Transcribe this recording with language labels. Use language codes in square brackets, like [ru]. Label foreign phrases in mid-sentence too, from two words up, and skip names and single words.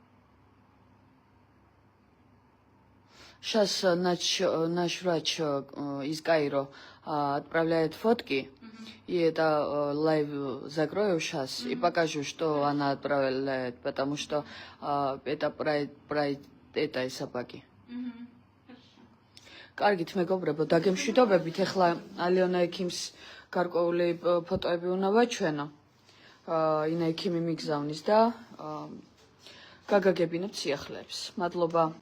[ru] Сейчас наш врач из Каиро отправляет фотки, и это лайв закрою сейчас и покажу, что она отправляет, потому что это про этой собаки. [ka] კარგით მეგობრებო, დაგემშვიდობებით, ახლა ალიონა ექიმს გარკვეული ფოტოები უნდა ვაჩვენო. ინა ექიმი მიგზავნის და გაგაგებინებთ სიახლეებს. მადლობა.